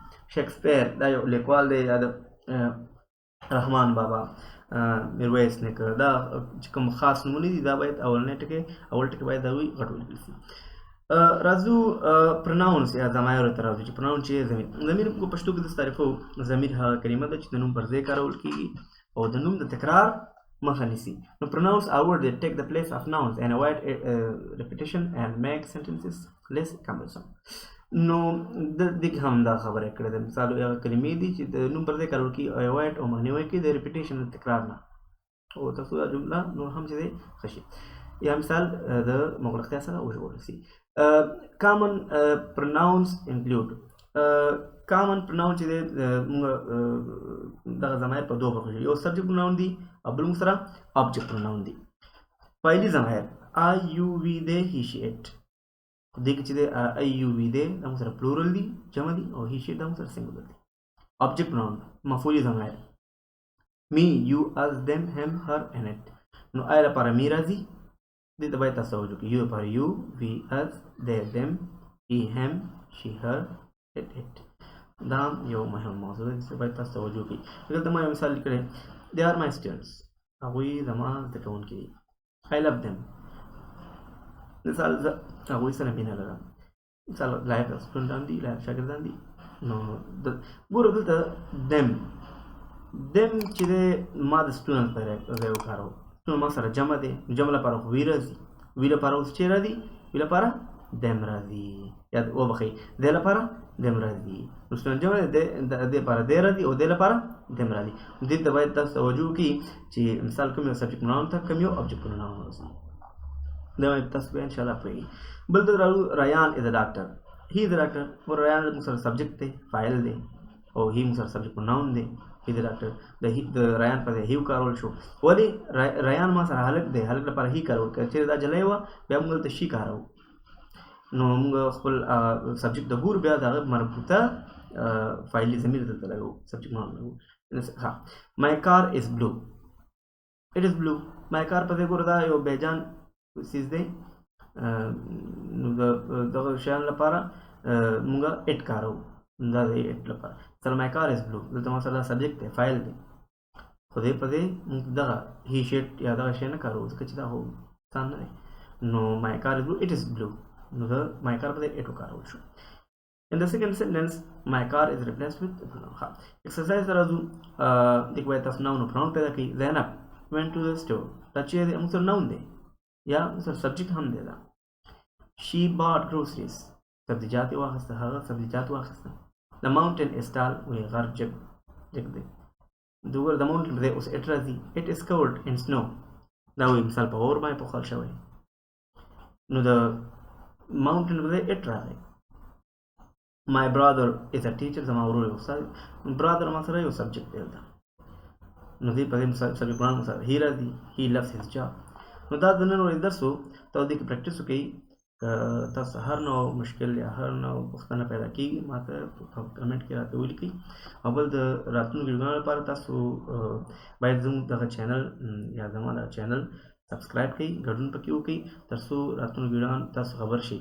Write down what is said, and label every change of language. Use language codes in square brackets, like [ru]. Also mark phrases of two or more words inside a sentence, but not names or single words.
[ps] شکسپیر دا یو لیکوال دی، یا د رحمان بابا، میرویس نیکه، دا چې کوم خاص نومونه دي دا باید اول ټکی باید د هغوی غټ ولیکل شي. راځو پرناونس یا ضمایرو ته راځو چې پرناون چې ضمیر په پښتو کې د تعریفو. ضمیر هغه کلمه ده چې د نوم پر ځای کارول کیږي او د نوم د تکرار مخه نیسي. [en] نو پرناونس are words that take the place of nouns and avoid repetition and make sentences less cumbersome. [ps] نو دې کې هم دا خبره کړې ده. مثال هغه کلمې دي چې د نوم پر ځای کارول کیږي او اوایډ او مخنیوی کوي د ریپیټیشن د تکرار نه، او ترڅو دا جمله نور هم چې دی ښه شي یا مثال د مغلقتیا سره وژغورل شي. [en] common pronouns include. [ps] کامن پرناون چې دی موږ دغه ضمایر په دوه برخو، یو [en] subject pronoun [ps] دی او بل موږ سره [en] object pronoun [ps] دی. فعلي ضمایر [en] I you we they, he she it. [ps] دې کې چې دی [en] I you we they [ps] دا موږ سره پلورل دی، جمع دی، او [en] he she [ps] دا موږ سره سنګولر دی. آبجیکټ پرناون مفعولي ضمایر [en] me, you, us, them, him, her, and it. [ps] نو آی لپاره می راځي، دې ته باید تاسو توجه وکړئ. [en] یو لپاره یو، we, us, they, them, he, him, she, her, it. [ps] دا یو مهم موضوع ده چې باید تاسو توجه وکړئ. دلته ما یو مثال لیکلی، [en] they are my students، [ps] هغوی زما زده کوونکي دي. [en] I love them، [ps] مثال زه هغوی سره مینه لرم. مثال لایق سټوډنټان دي، لایق شاګردان دي. نو ګوره دلته دم چې دی ما د سټوډنټ په ځای وکاروو. سټوډنټ ما سره جمع دی، جمع لپاره خو وی راځي، وی لپاره اوس چې راځي، وی لپاره دم راځي، یا وبخئ دی لپاره دم راځي. نو سټوډنټ جمع دی، دې لپاره دی راځي او دې لپاره دم راځي. دې ته باید تاسو توجه وکړئ چې مثال کوم یو [en] subject pronoun [ps] ته کوم یو [en] object pronoun [ps] راځي. دا باید تاسو به انشاءالله پوهېږئ. [en] بل ته راځو، Ryan is a doctor, he is a doctor. [ps] ریان موږ سره سبجیکټ دی، فاعل دی، او هی موږ سره [en] subject pronoun [ps] دی. هی د ډاکټر د ریان په ځای هی وکارول شو. ولې ریان ما سره هلک دی، هلک لپاره هی کارول. که چېرې دا جلی وه بیا موږ دلته شي کاروو. نو موږ خپل سبجیکټ د ګورو بیا د هغه مربوطه فاعلي ضمیر دلته لګوو، [en] subject pronoun [ps] لګوو. ښه، [en] my car is blue, it is blue. my car [ps] په ځای ګوره دا یو بیجان څیز دی، نو دغه شیانو لپاره موږ اټ کاروو. دا د اټ لپاره. مثلا [en] my car is blue, [ps] دلته مثلا سبجیکټ دی، فایل دی، خو دې په دې موږ دغه هی شیټ یا دغه شی نه کاروو ځکه چې دا خو سان نه دی. نو [en] my car is blue, it is blue, [ps] نو د [en] my car [ps] په دې اټ وکارول شو. [en] In the second sentence, my car is replaced with pronoun. [ps] Exercise راځو دغه وایي تاسو noun او pronoun پیدا کړئ. [en] زینب went to the store. [ps] دا چې موږ سره noun دی یا موږ سره subject هم دی. [en] دا she bought groceries. [ps] سبزیجات واخیسته، هغه سبزیجات واخیسته. [en] The mountain is tall. [ps] وی غر جګ دی. دغه د mountain په ځای اوس it راځي. [en] It is covered in snow. [ps] دا وایي مثال په اور باندې پوښل شوی. نو د mountain په ځای it راغی. [en] My brother is a teacher. [ps] زما ورور یو استاد. brother ما سره یو سبجیکټ دی. نو دې په دې سبجیکټ باندې سره he راځي. [en] he loves his job. [ps] نو دا د نن ورځې درس وو. ته دې کې پریکټیس وکړئ. تاسو هر نوع مشکل یا هر نوع پوښتنه پیدا کېږي ماته په کمنټ کې راته ولیکئ. او بل د راتلونکو ویډیوګانو لپاره تاسو باید زموږ دغه چینل یا زما دغه چینل سبسکرایب کړئ، ګډون پکې وکړئ تر څو راتلونکو ویډیوګانو تاسو خبر شئ.